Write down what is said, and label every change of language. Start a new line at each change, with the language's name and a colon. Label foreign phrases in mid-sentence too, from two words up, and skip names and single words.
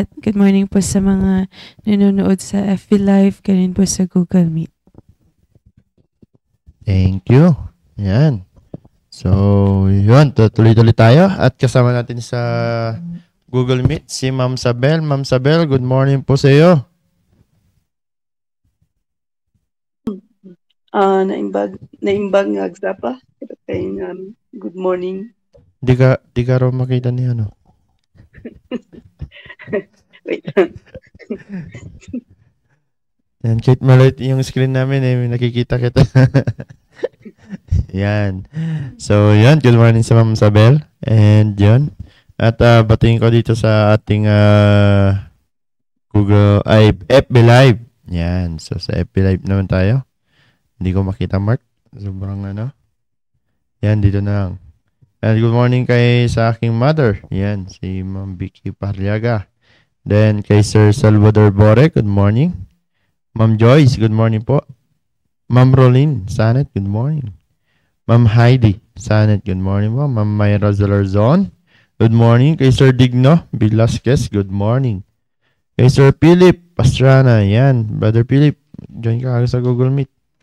English: Good morning
Filipino: po sa mga nanonood sa FB Live, ganun po sa Google Meet.
English: Thank you.
Filipino: Yan. So, yun. Tuloy-tuloy tayo. At kasama natin sa Google Meet si Ma'am Sabel. Ma'am Sabel,
English: good morning
Filipino: po sa iyo.
Iloko: Naimbag nga agsapa.
English: Good morning.
Filipino: Di ka raw makita ni ano.
English: Wait.
Filipino: Yan, kahit maliit yung screen namin nakikita kita. Yan. So, yan.
English: Good morning sa Ma'am Sabel.
Filipino: And yun. At batiin ko dito sa ating FB Live. Yan. So, sa FB Live naman tayo. Hindi ko makita, Mark. Sobrang ano. Yan, dito na lang. And
English: good morning
Filipino: sa aking mother. Yan, si Ma'am Vicky Parliaga.
English: Then, kay Sir Salvador Bore, good morning. Ma'am Joyce, good morning po. Ma'am Rolin Sanet, good morning. Ma'am Heidi Sanet, good morning po. Ma'am Mayra Zalarzon, good morning. Kay Sir Digno Velasquez, good morning.
Filipino: Kay Sir Philip Pastrana, yan. Brother Philip, join ka sa Google Meet.